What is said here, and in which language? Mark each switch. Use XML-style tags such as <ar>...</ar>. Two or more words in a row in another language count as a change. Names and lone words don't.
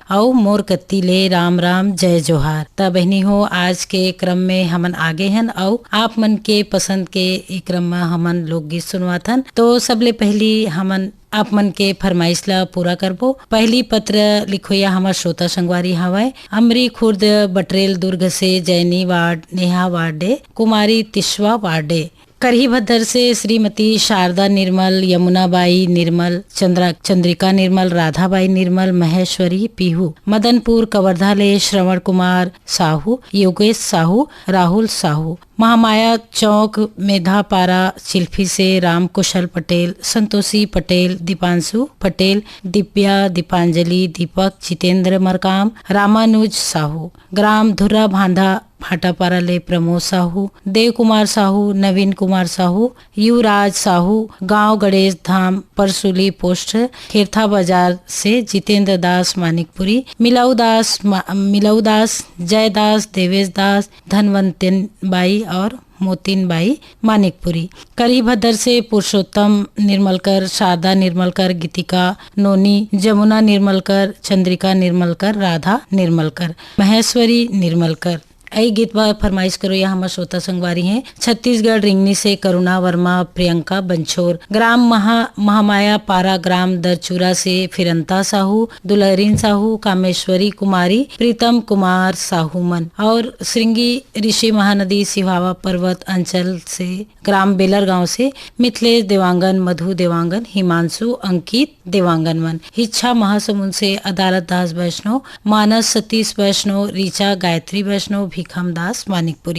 <hne>और मोर कत्ती ले राम राम जय जोहार। त बहनी हो आज के क्रम में हमन आगे हन और आप मन के पसंद के ई क्रम में हमन लोकगीत सुनवाथन। तो सबले पहली हमन आप मन के फरमाइश ला पूरा करबो। पहली पत्र लिखोया हमर श्रोता संगवारी हवय अमरी खुर्द बटरेल दुर्ग से जैनी वार्ड नेहा वार्डे कुमारी तिशवा वार्डे करही भद्दर से श्रीमती शारदा निर्मल यमुनाबाई निर्मल चंद्रिका निर्मल राधाबाई निर्मल महेश्वरी पीहू मदनपुर कवर्धा ले श्रवण कुमार साहू योगेश साहू राहुल साहू महामाया चौक मेधापारा चिल्फी से राम कुशल पटेल संतोषी पटेल दीपांशु पटेल दिव्या दीपांजलि दीपक जितेंद्र मरकाम रामानुज साहू ग्राम धुर्रा भांधा भाटापारा ले प्रमोद साहू देव कुमार साहू नवीन कुमार साहू युवराज साहू गांव गणेश धाम परसुली पोस्ट खेरथा बाजार से जितेंद्र दास मानिकपुरी मिलाऊ दास जयदास देवेश दास धनवंतन बाई और मोतिन बाई मानिकपुरी करी भद्दर से पुरुषोत्तम निर्मलकर शारदा निर्मलकर गीतिका नोनी जमुना निर्मलकर चंद्रिका निर्मलकर राधा निर्मलकर महेश्वरी निर्मलकर। आई गीत बा फरमाइश करो या हमारे श्रोता संगवारी हैं छत्तीसगढ़ रिंगनी से करुणा वर्मा प्रियंका बंछोर ग्राम महामाया पारा ग्राम दरचूरा से फिरंता साहू दुलहरीन साहू कामेश्वरी कुमारी प्रीतम कुमार साहू मन और श्रृंगी ऋषि महानदी सिहावा पर्वत अंचल से ग्राम बेलर गांव से मिथिलेश देवांगन मधु देवांगन हिमांशु अंकित देवांगन मन इच्छा महासमुंद से अदालत दास वैष्णव मानस सतीश वैष्णव रीचा गायत्री वैष्णव भिखम दास मानिकपुरी।</hne>